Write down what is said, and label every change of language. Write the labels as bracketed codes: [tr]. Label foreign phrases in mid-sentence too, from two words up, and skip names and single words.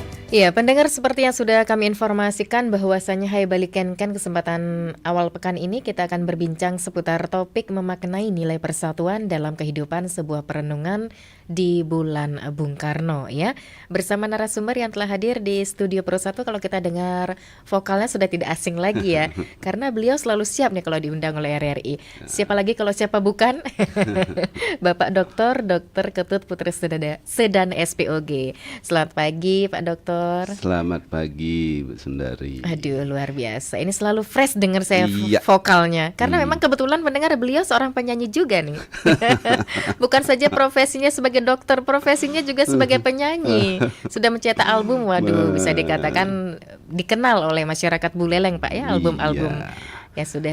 [id] Iya, pendengar seperti yang sudah kami informasikan bahwasanya Hai Balikan kan kesempatan awal pekan ini kita akan berbincang seputar topik memaknai nilai persatuan dalam kehidupan sebuah perenungan di bulan Bung Karno ya. Bersama narasumber yang telah hadir di studio Pro 1, kalau kita dengar vokalnya sudah tidak asing lagi ya. Karena beliau selalu siap nih kalau diundang oleh RRI. Siapa lagi kalau siapa bukan? Bapak Dr. Ketut Putri Sedan SPOG. Selamat pagi Pak Dokter. Selamat pagi Bu Sundari. Aduh, luar biasa. Ini selalu fresh dengar saya Iya. vokalnya. Karena memang kebetulan mendengar beliau seorang penyanyi juga nih. Bukan saja profesinya sebagai dokter, profesinya juga sebagai penyanyi. Sudah mencetak album, waduh, bisa dikatakan dikenal oleh masyarakat Buleleng Pak ya, album-album yang sudah